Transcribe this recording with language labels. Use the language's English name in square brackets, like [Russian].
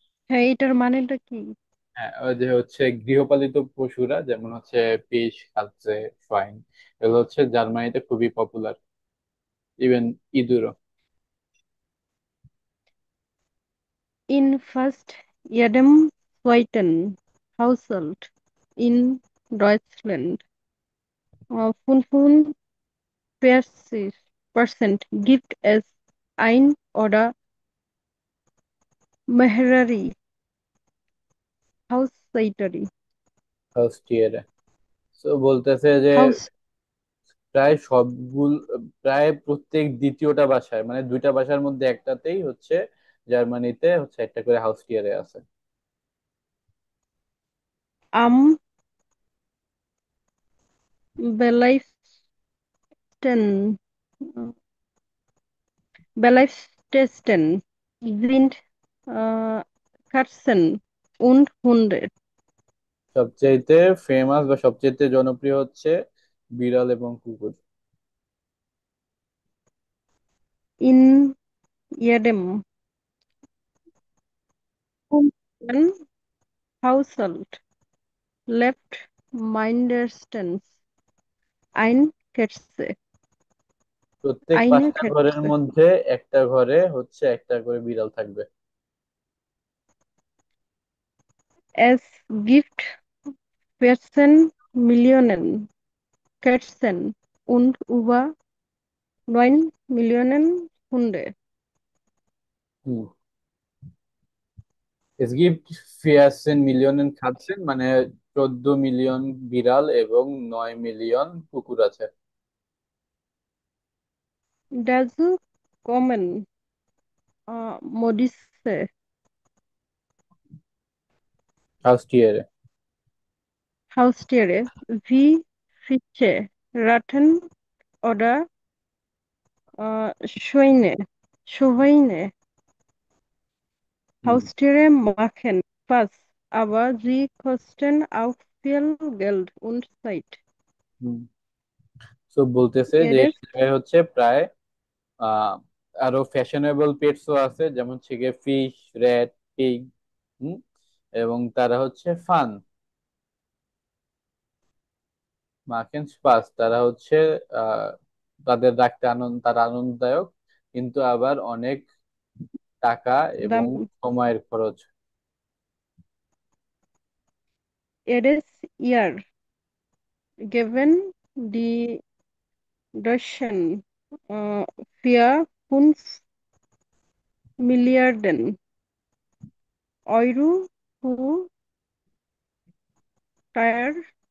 [Bangla] হ্যাঁ, এটার মানেটা কি? হ্যাঁ, ওই যে হচ্ছে গৃহপালিত পশুরা, যেমন হচ্ছে ফিশ, খাচ্ছে, সোয়াইন, এগুলো হচ্ছে জার্মানিতে খুবই popular, even ইঁদুরও। [German] In fast jedem zweiten Haushalt in Deutschland 45% gibt es ein oder mehrere Haustiere. [Bangla] House টিয়ারে। তো বলতেছে যে [German] Haus [Bangla] প্রায় সবগুলো, প্রায় প্রত্যেক দ্বিতীয়টা বাসায়, মানে দুইটা বাসার মধ্যে একটাতেই হচ্ছে জার্মানিতে হচ্ছে একটা করে হাউস টিয়ারে আছে। [German] am beliebsten, beliebtesten sind Katzen und Hunde. [Bangla] সবচাইতে ফেমাস বা সবচাইতে জনপ্রিয় হচ্ছে বিড়াল এবং কুকুর। [German] In jedem fünften Haushalt lebt mindestens ein Katze. [Bangla] প্রত্যেক [German] Eine [Bangla] 5টা ঘরের [German] Katze. [Bangla] মধ্যে একটা ঘরে হচ্ছে একটা করে বিড়াল থাকবে। [German] Es gibt 14 Millionen Katzen und über 9 Millionen Hunde. হুম। Es gibt 14 [Bangla] মিলিয়ন Katzen, মানে 14 মিলিয়ন বিড়াল এবং 9 মিলিয়ন কুকুর আছে। [German] Dazu kommen Modisse, [Bangla] house টিয়ারে। [German] Haustiere, wie Fische, Ratten oder Schweine. Schweine. হুম Haustiere machen Spaß, aber sie kosten auch viel Geld und Zeit. [Bangla] হুম তো বলতেছে যে এই [German] Jedes, [Bangla] জায়গায় হচ্ছে প্রায় আহ আরো ফ্যাশনেবল পেটসও আছে, যেমন হচ্ছে গিয়ে ফিশ, র্যাট, পিগ। হুম এবং তারা হচ্ছে ফান, [German] মার্কেন স্পাস, [Bangla] তারা হচ্ছে আহ তাদের রাখতে তারা আনন্দদায়ক, কিন্তু আবার অনেক টাকা এবং Damm, সময়ের খরচ। [German] jedes Jahr geben die Deutschen äh, 4, 5 Milliarden Euro für Tier,